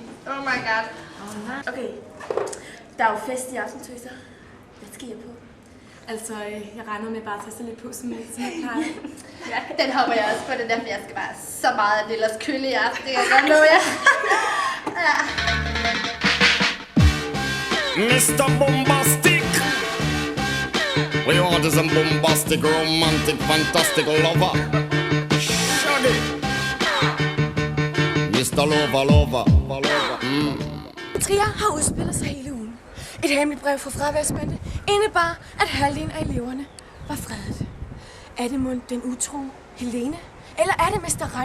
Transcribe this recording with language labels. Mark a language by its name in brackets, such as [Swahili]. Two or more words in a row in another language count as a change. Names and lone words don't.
[English] Oh my god. [Danish] Okay, der er jo fest i aften, tøser. Hvad skal jeg på? Altså, jeg regner med bare at tage sig lidt på, som jeg plejer. Ja, den hopper jeg også på, den der, for jeg skal bare så meget af det ellers kølle i aften. Det kan jeg godt love jer. Ja. [English] Mr. Bombastic, we want some bombastic, romantic, fantastic lover. Shaggy, Mr. Lover. [Danish] Trier har udspillet sig hele ugen. Et hemmeligt brev fra fraværsmændene indebar, at halvdelen af eleverne var fredet. Er det mon den utro Helene, eller er det Mr.